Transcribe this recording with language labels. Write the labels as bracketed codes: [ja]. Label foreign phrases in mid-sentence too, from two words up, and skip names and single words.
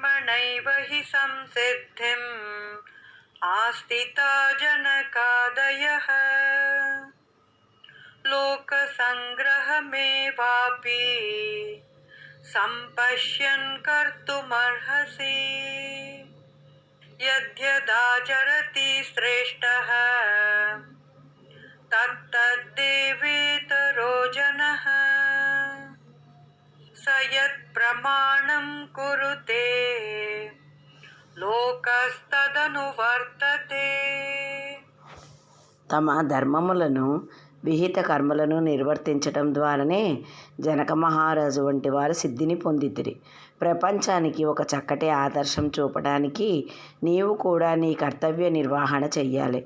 [sa] कर्मणैव हि संसिद्धिम् आस्थिता जनकादयः लोकसङ्ग्रहमेवापि सम्पश्यन् कर्तुमर्हसि यद्यदाचरति श्रेष्ठः तत्तद्देवेतरो जनः स यत्प्रमाणं कुरुते లోకస్తదనువర్తతే. [te] తమ ధర్మములను విహిత కర్మలను నిర్వర్తించటం ద్వారానే జనక మహారాజు వంటి వారు సిద్ధిని పొందితిరి. ప్రపంచానికి ఒక చక్కటి ఆదర్శం చూపడానికి నీవు కూడా నీ కర్తవ్య నిర్వహణ చెయ్యాలి.